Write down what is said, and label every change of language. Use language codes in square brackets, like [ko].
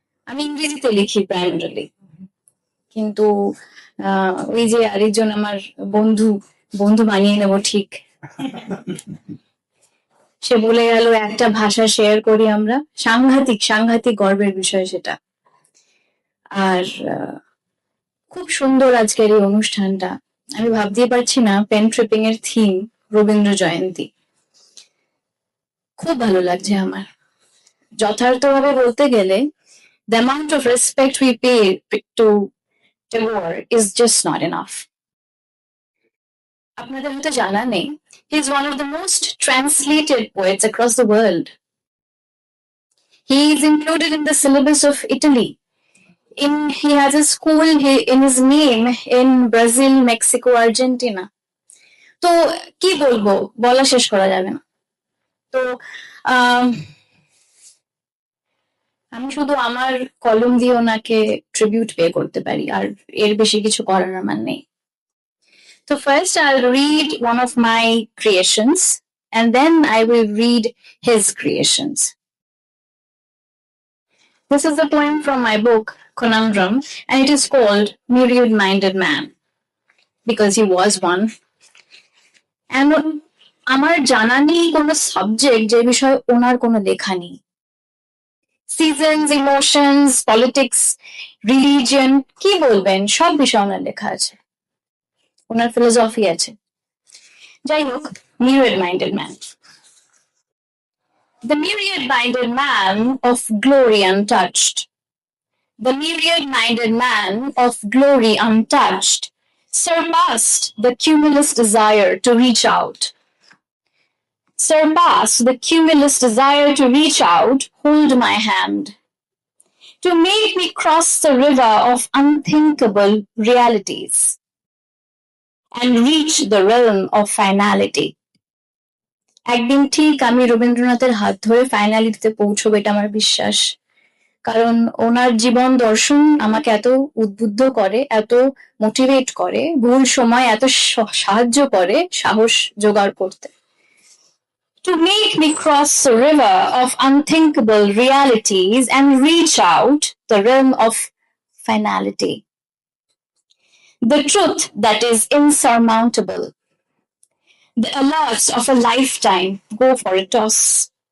[bn] আমি ইংরেজিতে লিখি প্রাইমারিলি, কিন্তু ওই যে আরেকজন আমার বন্ধু বন্ধু বানিয়ে নেব ঠিক, সে বলে গেল একটা ভাষা শেয়ার করি আমরা, সাংঘাতিক সাংঘাতিক গর্বের বিষয় সেটা। আর খুব সুন্দর আজকের এই অনুষ্ঠানটা। আমি ভাবতেই পারছি না পেন ট্রিপিং এর থিম রবীন্দ্র জয়ন্তী। খুব ভালো লাগছে আমার। যথার্থভাবে বলতে গেলে [en] the amount of respect we pay to Tagore is just not enough. [bn] আপনাদের হয়তো জানা নেই, [en] he is one of the most translated poets across the world. He is included in the syllabus of Italy. He has a school in his name in Brazil, Mexico, Argentina. [bn] তো কি বলবো, বলা শেষ করা যাবে না। তো আমি শুধু আমার কলম দিয়ে ওনাকে ট্রিবিউট পে করতে পারি, আর এর বেশি কিছু করার আমার নেই। তো first [en] I'll read one of my creations and then I will read his creations. This is a poem from my book Conundrum and it is called Myriad Minded Man because he was one. [bn] And আমার জানা নেই কোনো subject যে বিষয়ে ওনার কোনো লেখা নেই। Seasons, emotions, politics, religion, কি বলবেন, সব বিষয়ে ওনার লেখা আছে, ওনার ফিলোসফি আছে। যাই হোক, [en] myriad minded man. The myriad minded man of glory untouched. The myriad minded man of glory untouched surpassed the cumulus desire to reach out. Surpass the cumulus desire to reach out, hold my hand, to make me cross the river of unthinkable realities and reach the realm of finality. [bn] একদিন ঠিক আমি রবীন্দ্রনাথের হাত ধরে ফাইনালিটিতে পৌঁছবো, এটা আমার বিশ্বাস। কারণ ওনার জীবন দর্শন আমাকে এত উদ্বুদ্ধ করে, এত মোটিভেট করে, ভুল সময় এত সাহায্য করে সাহস জোগাড় করতে। [en] To make me cross the river of unthinkable realities and reach out the realm of finality. The truth that is insurmountable. The alerts of a lifetime go for a toss.